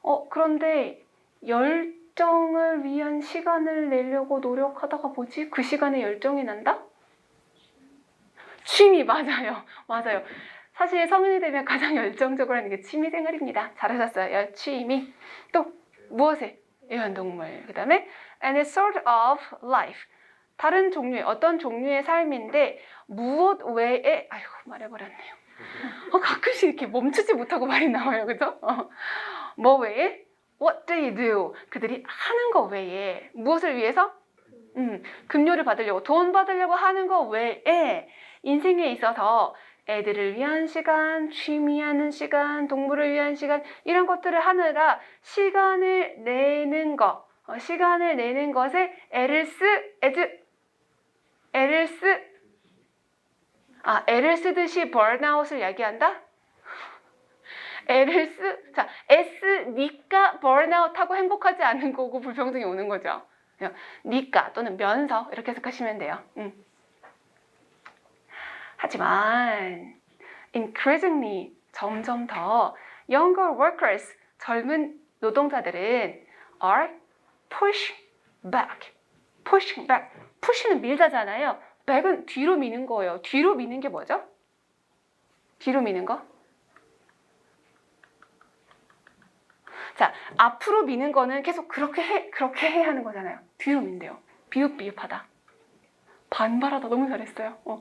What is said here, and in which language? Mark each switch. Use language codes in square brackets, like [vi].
[ko] 그런데 열정을 위한 시간을 내려고 노력하다가 뭐지? 그 시간에 열정이 난다? 취미, 맞아요. 맞아요. 사실 성인이 되면 가장 열정적으로 하는 게 취미생활입니다. 잘하셨어요. 취미. 또 무엇에? 애완동물. 그 다음에 [en] and a sort of life. [ko] 다른 종류의, 어떤 종류의 삶인데 무엇 외에, 아이고 말해버렸네요. 가끔씩 이렇게 멈추지 못하고 말이 나와요. 그죠? 뭐 외에? [en] What do you do? [ko] 그들이 하는 거 외에. 무엇을 위해서? 급료를 받으려고, 돈 받으려고 하는 거 외에 인생에 있어서 애들을 위한 시간, 취미하는 시간, 동물을 위한 시간, 이런 것들을 하느라 시간을 내는 거, 시간을 내는 것에 애를 쓰듯이 burnout을 이야기한다? 자, 애쓰니까 burnout하고 행복하지 않은 거고 불평등이 오는 거죠. 니까 또는 면서 이렇게 해석하시면 돼요. 하지만 increasingly 점점 더 [en] younger workers [ko] 젊은 노동자들은 [en] are pushing back. [ko] push는 밀다잖아요. back은 뒤로 미는 거예요. 뒤로 미는 게 뭐죠? 뒤로 미는 거? 자, 앞으로 미는 거는 계속 그렇게 해 하는 거잖아요. 뒤로 민대요. 비읍비읍하다. 반발하다. 너무 잘했어요.